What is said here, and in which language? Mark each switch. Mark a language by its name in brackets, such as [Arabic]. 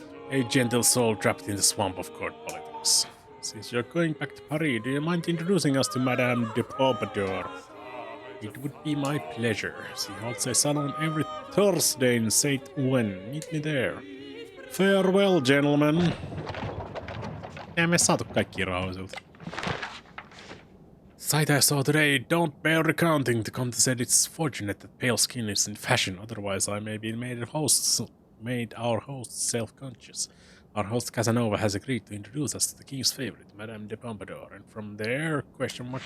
[English] A gentle soul trapped in the swamp of court politics. Since you're going back to Paris, do you mind introducing us to Madame de Pompadour? It would be my pleasure. She holds a salon every Thursday in Saint-Ouen. Meet me there. Farewell, gentlemen. [Finnish] Ei me saatu kaikki rahoisilta. [English] Sight I saw today don't bear recounting. The Comte said it's fortunate that pale skin is in fashion, otherwise I may be made our hosts self-conscious. Our host Casanova has agreed to introduce us to the king's favorite, Madame de Pompadour, and from there, question mark.